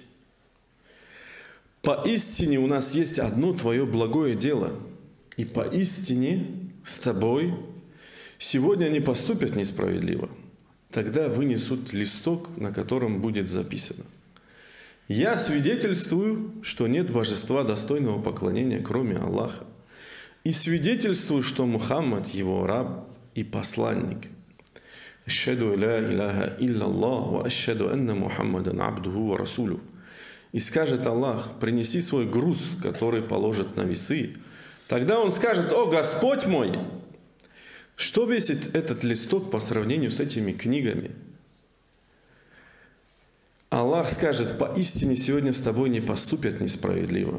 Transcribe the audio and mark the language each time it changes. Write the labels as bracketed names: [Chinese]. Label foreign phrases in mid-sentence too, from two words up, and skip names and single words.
[Russian] Поистине у нас есть одно твое благое дело, и поистине с тобой сегодня они поступят несправедливо. Тогда вынесут листок, на котором будет записано: я свидетельствую, что нет божества достойного поклонения, кроме Аллаха, и свидетельствую, что Мухаммад его раб и посланник. [Arabic] أشهد أن لا إله إلا الله وأشهد أن محمدا عبده ورسوله. [Russian] И скажет Аллах: принеси свой груз, который положит на весы. Тогда он скажет: о Господь мой! Что весит этот листок по сравнению с этими книгами? Аллах скажет: поистине сегодня с тобой не поступят несправедливо.